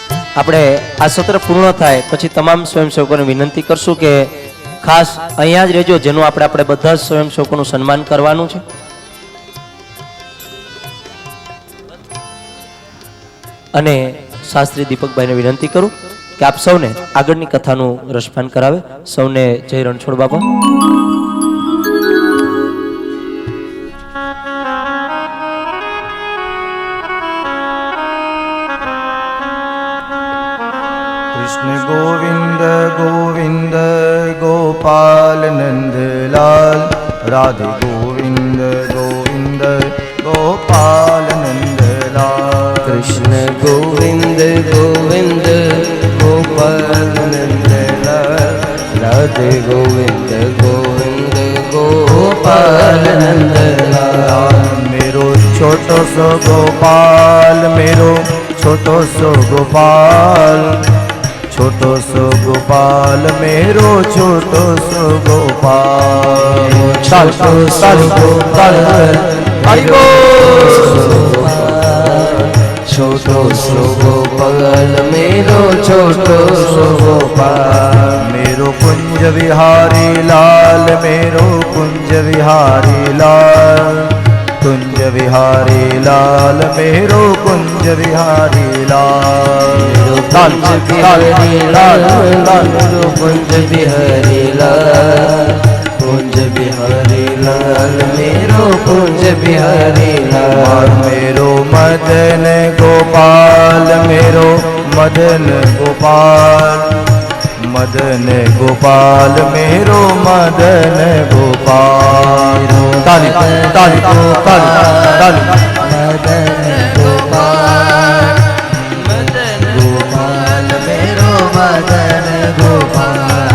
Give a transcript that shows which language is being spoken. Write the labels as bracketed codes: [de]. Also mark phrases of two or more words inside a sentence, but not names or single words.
[gu] આપણે આ સત્ર પૂર્ણ થાય પછી તમામ સ્વયંસેવકોને વિનંતી કરશું કે ખાસ અહીંયા જ રહેજો, જેનું આપણે બધા સ્વયંસેવકોનું સન્માન કરવાનું છે. અને શાસ્ત્રી દીપકભાઈને વિનંતી કરું કે આપ સૌને આગળની કથાનું રસપાન કરાવે. સૌને જય રણછોડ બાબા. [bra] कृष्ण गोविंद गोविंद गोपाल नंदलाल, राधे गोविंद गोविंद गोपाल नंदलाल. कृष्ण गोविंद गोविंद गोपाल नंदलाल, राधे गोविंद गोविंद गोपाल नंदलाल. मेरो छोटो सो गोपाल, मेरो छोटो सो गोपाल, छोटो सो गोपाल, मेरो छोटो सो गोपाल. छोटो सो गोपाल, छोटो सो गोपाल, मेरो छोटो सो गोपाल. मेरो कुंज विहारी लाल, मेरो कुंज विहारी लाल, कुंज विहारी लाल, मेरो कुंज विहारी लाल. कुंज बिहारी लाल, मेरो कुंज बिहारी लाल, कुंज बिहारी लाल, मेरो कुंज बिहारी लाल. मेरो मदन गोपाल, मेरो मदन गोपाल, मदन गोपाल, मेरो मदन गोपाल. ताली ताली ताली ताली. मदन गोपाल, मदन गोपाल, मेरो मदन गोपाल.